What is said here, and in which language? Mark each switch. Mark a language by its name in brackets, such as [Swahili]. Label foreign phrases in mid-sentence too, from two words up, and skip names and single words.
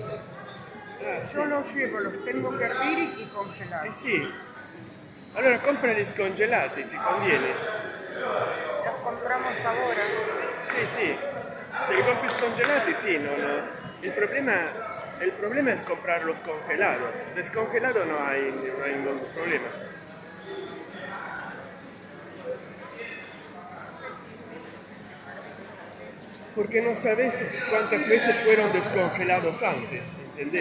[Italian] Ah, sì. [Spanish] Yo los llevo, los tengo que hervir y congelar. [Italian] Eh sì. Allora comprali scongelati, ti conviene. [Spanish] Los compramos ahora. [Italian] Sì, sì. Se li compri scongelati, sì, no. [Spanish] El problema es comprarlos congelados. Descongelado no hay ningún problema. Porque no sabes cuántas veces fueron descongelados antes, ¿entendés?